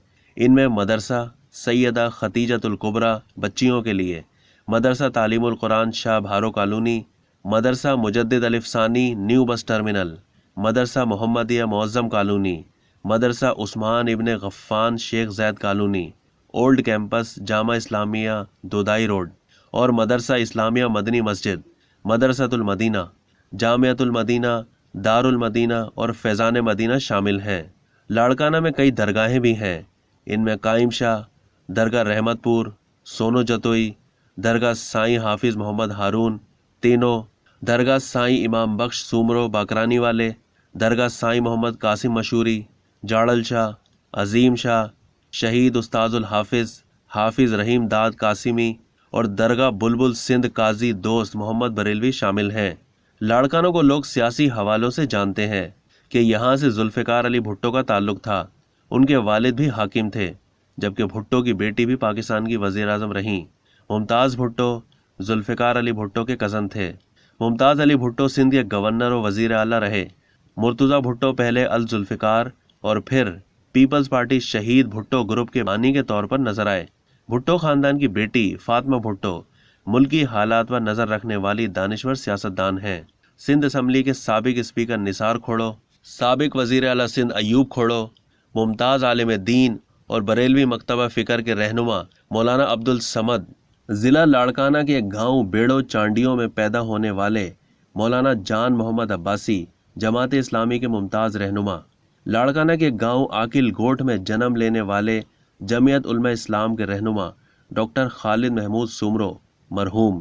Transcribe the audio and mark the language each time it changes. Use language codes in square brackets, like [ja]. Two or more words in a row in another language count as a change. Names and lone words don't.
[ur] ان میں مدرسہ سیدہ خدیجۃ الکبریٰ بچیوں کے لیے، مدرسہ تعلیم القرآن شاہ بھارو کالونی، مدرسہ مجدد الف ثانی نیو بس ٹرمینل، مدرسہ محمدیہ معظم کالونی، مدرسہ عثمان ابن غفان شیخ زید کالونی، اولڈ کیمپس جامعہ اسلامیہ دودائی روڈ اور مدرسہ اسلامیہ مدنی مسجد، مدرسۃ المدینہ، جامعۃ المدینہ، دار المدینہ اور فیضان مدینہ شامل ہیں. لاڑکانہ میں کئی درگاہیں بھی ہیں. ان میں قائم شاہ، درگاہ رحمت پور، سونو جتوئی، درگاہ سائیں حافظ محمد ہارون تینوں، درگاہ سائیں امام بخش سومرو باکرانی والے، درگاہ سائیں محمد قاسم مشہوری، جاڑل شاہ, عظیم شاہ، شہید استاذ الحفاظ حافظ رحیم داد قاسمی اور درگاہ بلبل سندھ قاضی دوست محمد بریلوی شامل ہیں. لاڑکانو کو لوگ سیاسی حوالوں سے جانتے ہیں کہ یہاں سے ذوالفقار علی بھٹو کا تعلق تھا. ان کے والد بھی حاکم تھے، جبکہ بھٹو کی بیٹی بھی پاکستان کی وزیر اعظم رہیں. ممتاز بھٹو ذوالفقار علی بھٹو کے کزن تھے. ممتاز علی بھٹو سندھ کے گورنر اور وزیر اعلیٰ رہے. مرتضیٰ بھٹو پہلے الذوالفقار اور پھر پیپلز پارٹی شہید بھٹو گروپ کے بانی کے طور پر نظر آئے. بھٹو خاندان کی بیٹی فاطمہ بھٹو ملکی حالات پر نظر رکھنے والی دانشور سیاستدان ہیں. سندھ اسمبلی کے سابق اسپیکر نثار کھوڑو، سابق وزیر اعلیٰ سندھ ایوب کھوڑو، ممتاز عالم دین اور بریلوی مکتبہ فکر کے رہنما مولانا عبد الصمد، ضلع لاڑکانہ کے گاؤں بیڑو چانڈیوں میں پیدا ہونے والے مولانا جان محمد عباسی جماعت اسلامی کے ممتاز رہنما. لاڑکانہ کے گاؤں عاقل گوٹھ میں جنم لینے والے جمعیت علماء اسلام کے رہنما ڈاکٹر خالد محمود سومرو مرحوم.